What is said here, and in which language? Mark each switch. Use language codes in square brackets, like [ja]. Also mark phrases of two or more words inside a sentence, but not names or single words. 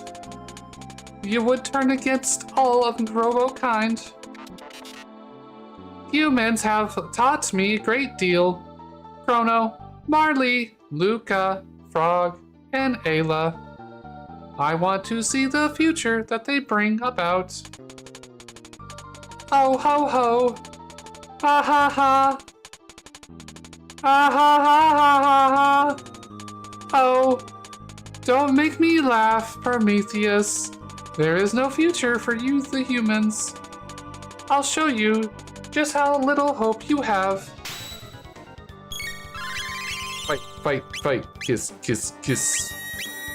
[en] You would turn against all of Robokind. Humans have taught me a great deal. Chrono, Marley, Luca, Frog, and Ayla. I want to see the future that they bring about. Oh ho ho! Ha ha ha! Ha ha ha ha ha ha! Oh, don't make me laugh, Prometheus. There is no future for you, the humans. I'll show you just how little hope you have. Fight, fight, fight, kiss, kiss, kiss.